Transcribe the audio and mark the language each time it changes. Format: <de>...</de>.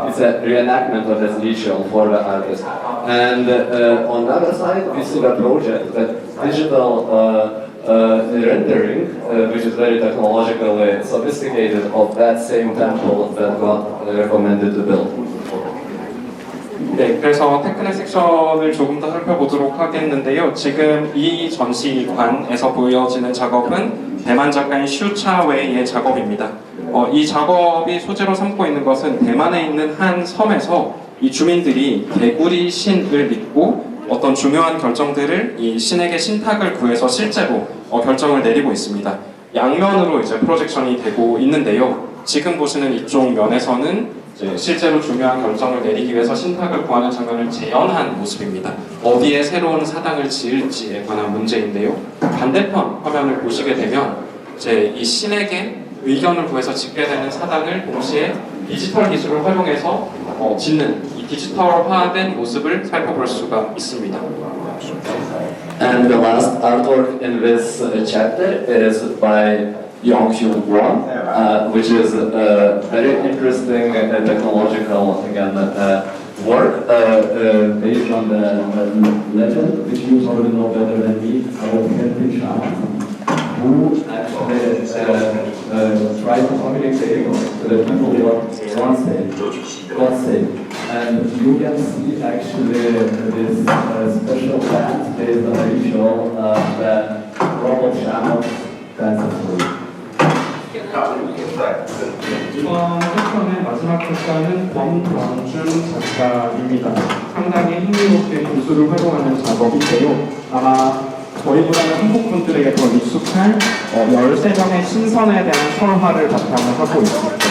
<en>It's a reenactment of this ritual for the artist. And on the other side we see the project, that digital rendering, which is very technologically sophisticated, of that same temple that God recommended to build.</en> <ko>네, 그래서 테크네 섹션을 조금 더 살펴보도록 하겠는데요. 지금 이 전시관에서 보여지는 작업은 대만 작가인 슈차웨이의 작업입니다. 이 작업이 소재로 삼고 있는 것은 대만에 있는 한 섬에서 이 주민들이 개구리 신을 믿고 어떤 중요한 결정들을 이 신에게 신탁을 구해서 실제로 결정을 내리고 있습니다. 양면으로 이제 프로젝션이 되고 있는데요. 지금 보시는 이쪽 면에서는 이제 실제로 중요한 결정을 내리기 위해서 신탁을 구하는 장면을 재현한 모습입니다. 어디에 새로운 사당을 지을지에 관한 문제인데요. 반대편 화면을 보시게 되면 이제 이 신에게 의견을 구해서 짓게 되는 사당을 동시에 디지털 기술을 활용해서 짓는 이 디지털화된 모습을 살펴볼 수가 있습니다.</ko> <en>And the last artwork in this chapter is by Yong-Hyun Won, which is a very interesting technological work based on the legend, which you probably know better than me, about Henry Shaman, who actually tried to communicate to the people what God said. And you can see actually this special dance based on the ritual that Robert Shaman dances.</en> <ko>이번 세션의 마지막 작가는 권광준 작가입니다. 상당히 흥미롭게 기술을 활용하는 작업인데요. 아마 저희보다는 한국 분들에게 더 익숙한 13명의 신선에 대한 설화를 바탕을 하고 있습니다.</ko>